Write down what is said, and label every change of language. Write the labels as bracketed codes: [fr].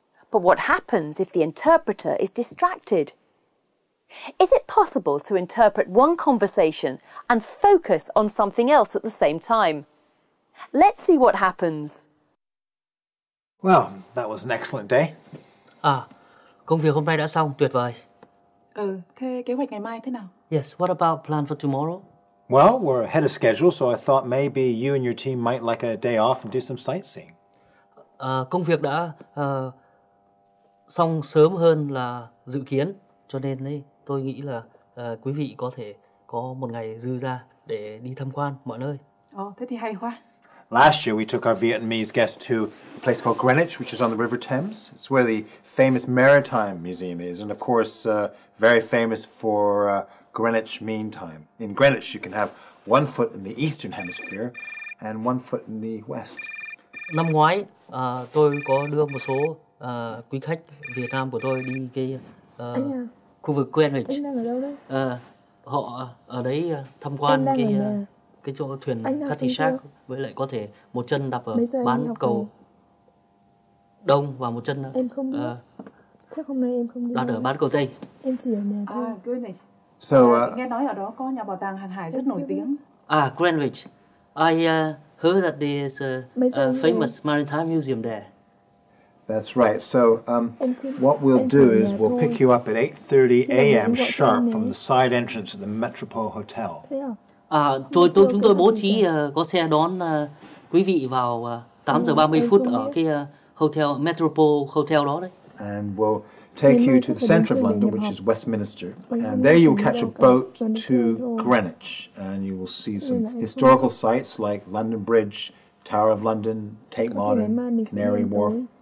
[en] But what happens if the interpreter is distracted? Is it possible to interpret one conversation and focus on something else at the same time? Let's see what happens. Well, that was an excellent day. [vi] Công việc hôm nay đã xong, tuyệt vời. Thế kế hoạch ngày mai thế nào? [en] Yes, what about plan for tomorrow? Well, we're ahead of schedule, so I thought maybe you and your team might like a day off and do some sightseeing. [vi] Công việc đã xong sớm hơn là dự kiến, cho nên tôi nghĩ là quý vị có thể có một ngày dư ra để đi tham quan mọi nơi. Thế thì hay quá. [en] Last year, we took our Vietnamese guests to a place called Greenwich, which is on the River Thames. It's where the famous Maritime Museum is, and of course, very famous for Greenwich Mean Time. In Greenwich, you can have one foot in the Eastern Hemisphere and one foot in the West. [vi] Năm ngoái, tôi có đưa một số quý khách Việt Nam của tôi đi cái khu vực Greenwich. Anh đang ở đâu đấy? Họ ở đấy tham quan cái chỗ thuyền Cutty Shack, với lại có thể một chân đạp ở bán cầu Đông và một chân em không biết. Chắc hôm nay em không đi. đặt ở bán cầu Tây. Em chỉ ở nhà thôi. [en] Greenwich. [vi] Nghe nói ở đó có nhà bảo tàng hàng hải rất nổi tiếng. [en] Greenwich. I heard that there is a famous maritime museum there. That's right. So what we'll do is we'll pick you up at 8:30 a.m. sharp from the side entrance of the Metropole Hotel. [vi] Chúng tôi bố trí có xe đón quý vị vào 8 giờ 30 phút ở cái hotel Metropole Hotel đó đấy. [en] And we'll take you to the center of London, which is Westminster, and there you'll catch a boat to Greenwich, and you will see some historical sites like London Bridge, Tower of London, Tate Modern, Canary Wharf.